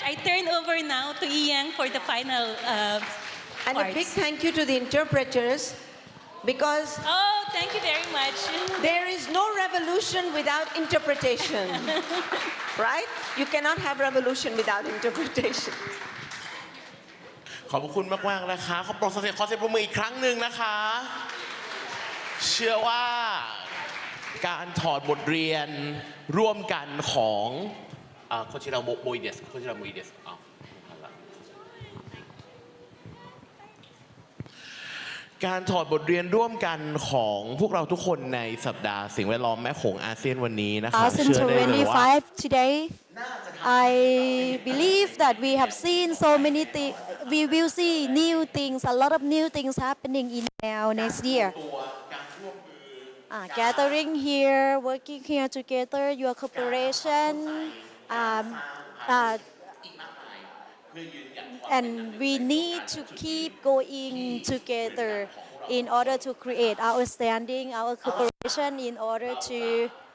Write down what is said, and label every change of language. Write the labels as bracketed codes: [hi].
[en] I turn over now to Ian for the final And a big thank you to the interpreters, because thank you very much. There is no revolution without interpretation, right? You cannot have revolution without interpretation. [th] ขอบคุณมากๆนะคะขอเสียงปรบมืออีกครั้งหนึ่งนะคะ เชื่อว่าการถอดบทเรียนร่วมกันของโคชิราโมอิเดสการถอดบทเรียนร่วมกันของพวกเราทุกคนในสัปดาห์สิ่งแวดล้อมแม่โขงอาเซียนวันนี้นะคะเชื่อได้เลยว่า [en] 2025 today, I believe that we have seen so many things. We will see new things, a lot of new things happening in now next year. Gathering here, working here together, your cooperation, and we need to keep going together in order to create our standing, our cooperation, in order to